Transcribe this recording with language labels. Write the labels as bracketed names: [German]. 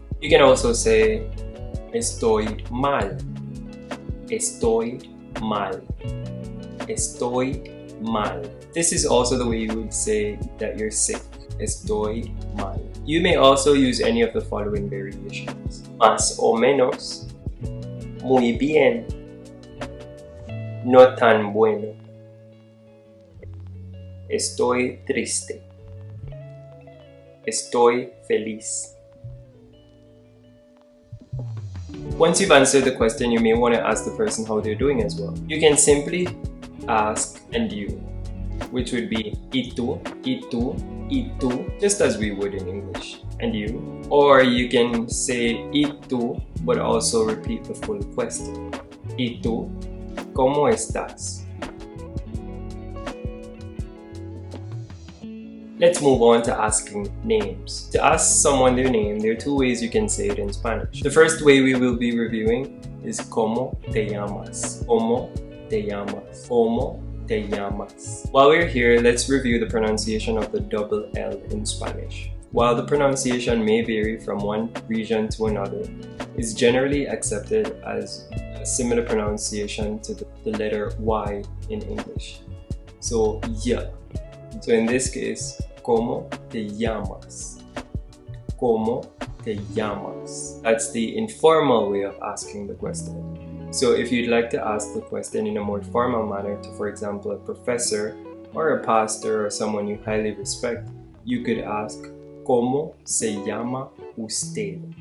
[English] You can also say [Spanish] estoy mal. Estoy mal. Estoy mal. [English] This is also the way you would say that you're sick. [Spanish] Estoy mal. [English] You may also use any of the following variations. [Spanish] Más o menos, muy bien, no tan bueno, estoy triste, estoy feliz. [English] Once you've answered the question, you may want to ask the person how they're doing as well. You can simply ask and you, which would be [Spanish] y tú, [English] just as we would in English, and you. Or you can say [Spanish] y tú, [English] but also repeat the full question. [Spanish] Y tú, ¿cómo estás? [English] Let's move on to asking names. To ask someone their name, there are two ways you can say it in Spanish. The first way we will be reviewing is [Spanish] ¿Cómo te llamas? ¿Cómo te llamas? ¿Cómo te llamas? [English] While we're here, let's review the pronunciation of the double L in Spanish. While the pronunciation may vary from one region to another, it's generally accepted as a similar pronunciation to the letter Y in English. So, yeah. So in this case, [Spanish] ¿Cómo te llamas? ¿Cómo te llamas? [English] That's the informal way of asking the question. So if you'd like to ask the question in a more formal manner to, for example, a professor or a pastor or someone you highly respect, you could ask, [Spanish] ¿Cómo se llama usted?